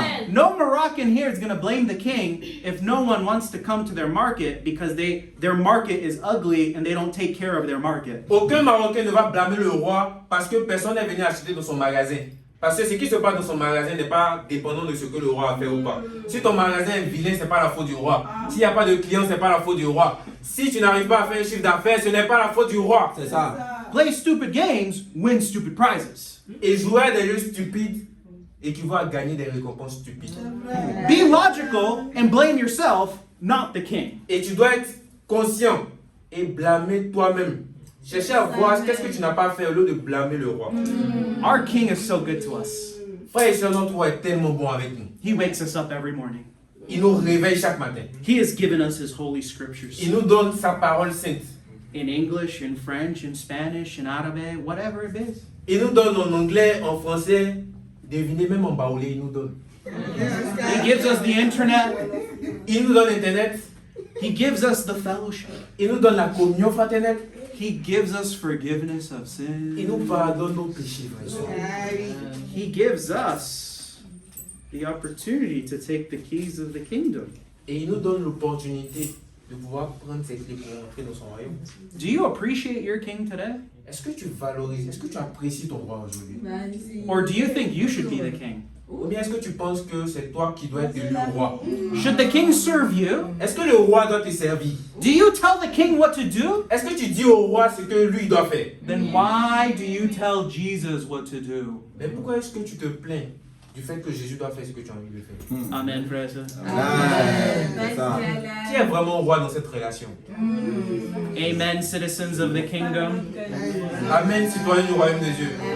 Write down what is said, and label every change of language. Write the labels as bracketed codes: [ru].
[en] No Moroccan here is going to blame the king if no one wants to come to their market because their market is ugly and they don't take care of their market. [fr] Aucun Marocain ne va blâmer le roi parce que personne n'est venu acheter dans son magasin. Parce que ce qui se passe dans son magasin n'est pas dépendant de ce que le roi a fait ou pas. Si ton magasin est vilain, ce n'est pas la faute du roi. S'il n'y a pas de clients, ce n'est pas la faute du roi. Si tu n'arrives pas à faire un chiffre d'affaires, ce n'est pas la faute du roi. C'est ça. [en] Play stupid games, win stupid prizes. [fr] Et jouer à des jeux stupides équivaut à gagner des récompenses stupides. [en] Be logical and blame yourself, not the king. [fr] Et tu dois être conscient et blâmer toi-même. Chercher à voir qu'est-ce que tu n'as pas fait au lieu de blâmer le roi. [en] Our king is so good to us. [fr] Frère et sœur, notre roi est tellement bon avec nous. [en] He wakes us up every morning. [fr] Il nous réveille chaque matin. [en] He has given us his holy scriptures. [fr] Il nous donne sa parole sainte. [en] In English, in French, in Spanish, in Arabic, whatever it is. [fr] Il nous donne en anglais, en français, devinez même en baoulé, il nous donne. [en] He gives us the internet. [fr] Il nous donne Internet. [en] He gives us the fellowship. [fr] Il nous donne la communion fraternelle. [en] He gives us forgiveness of [fr] Il nous [en] sin. [fr] pardonne nos péchés, frère et sœur. [en] He gives us the opportunity to take the keys of the kingdom. [fr] Et il nous donne l'opportunité de pouvoir prendre ces clés pour entrer dans son royaume. [en] Do you appreciate your king today? [fr] Est-ce que tu valorises, est-ce que tu apprécies ton roi aujourd'hui? [en] Or do you think you should be the king? [fr] Ou bien est-ce que tu penses que c'est toi qui dois être élu roi? [en] Should the king serve you? [fr] Est-ce que le roi doit te servir? [en] Do you tell the king what to do? [fr] Est-ce que tu dis au roi ce que lui doit faire? [en] Then why do you tell Jesus what to do? [fr] Mais pourquoi est-ce que tu te plains du fait que Jésus doit faire ce que tu as envie de faire? Amen, frère. C'est ça. Qui est vraiment roi dans cette relation? [en] Amen, citizens of the kingdom. [fr] Amen, citoyen du royaume de Dieu.